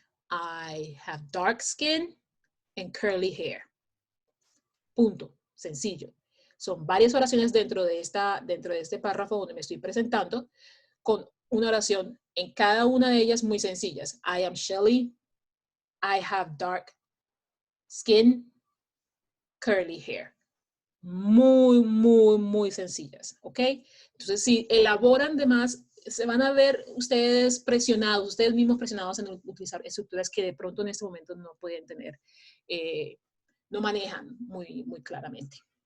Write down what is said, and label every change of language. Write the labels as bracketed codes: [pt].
[en] I have dark skin and curly hair. [es] Punto. Sencillo. Son varias oraciones dentro de este párrafo donde me estoy presentando con una oración en cada una de ellas muy sencillas. [en] I am Shelly. I have dark skin, curly hair. [es] Muy, muy, muy sencillas, ¿ok? Entonces, si elaboran de más, se van a ver ustedes presionados, ustedes mismos presionados en utilizar estructuras que de pronto en este momento no pueden tener, no manejan muy, muy claramente.